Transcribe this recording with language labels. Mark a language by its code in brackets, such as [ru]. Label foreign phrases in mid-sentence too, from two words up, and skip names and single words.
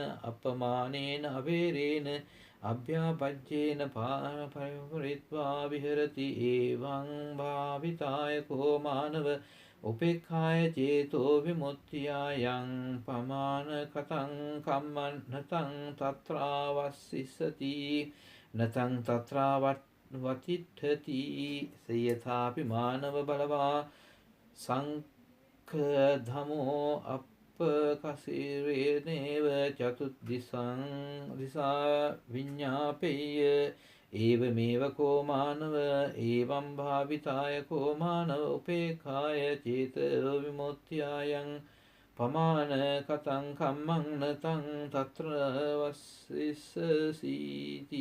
[pi] අපමානේන අවේරේන අභ්‍යාපජ්ජේන පරිත්වා විහෙරති ඒවං භාවිතාය කෝ මානව උපේක්ඛාය චේතෝ විමුක්තියයං පමානකතං කම්මං නතං තත්‍රාවස්සිසති නතං තත්‍රාවතිට්ඨති සයථාපි මානව බලවා සංඛදමෝ අපකසිරේනේව චතුද්දිසං දිසා විඤ්ඤාපෙය්‍ය ඒවමේව කෝ මානව ඒවං භාවිතාය කෝ මානව උපේක්ඛාය චේතෝ විමුක්තියයං පමානකතං කම්මං නතං තත්‍ර වස්සිසසීති